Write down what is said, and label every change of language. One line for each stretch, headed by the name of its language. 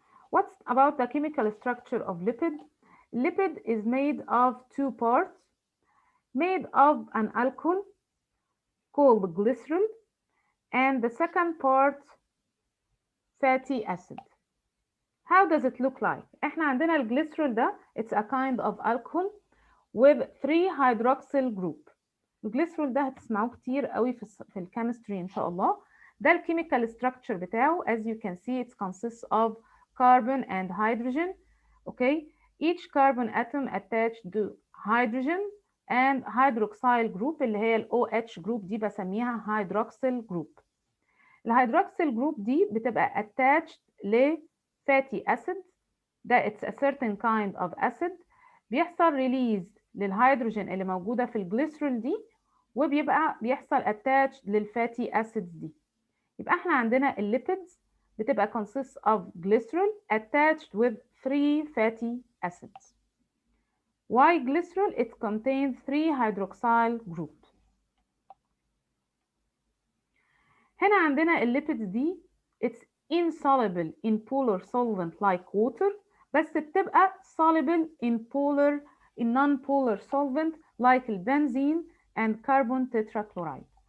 English: What's about the chemical structure of lipid? Lipid is made of two parts, made of an alcohol called glycerol, and the second part fatty acid. How does it look like?
Arabic: احنا عندنا الجليسرول ده
English: it's a kind of alcohol with 3 hydroxyl group.
Arabic: الجليسرول ده هتسمعوه كتير قوي في الكيمستري ان شاء الله. ده الكيميكال structure بتاعه.
English: As you can see it consists of carbon and hydrogen. Okay, each carbon atom attached to hydrogen and hydroxyl group
Arabic: اللي هي ال OH group دي بسميها
English: hydroxyl group.
Arabic: الهيدروكسيل جروب دي بتبقى attached ل fatty acid ده
English: it's a certain kind of acid
Arabic: بيحصل release للهيدروجين اللي موجودة في الجليسرول دي وبيبقى بيحصل attached للفاتي acids دي. يبقى احنا عندنا الليبيدز بتبقى
English: consists of glycerol attached with 3 fatty acids. Why glycerol? It contains 3 hydroxyl groups.
Arabic: هنا عندنا الليبيدز دي
English: it's insoluble in polar solvent like water
Arabic: بس بتبقى
English: soluble in non-polar solvent like البنزين and carbon tetrachloride.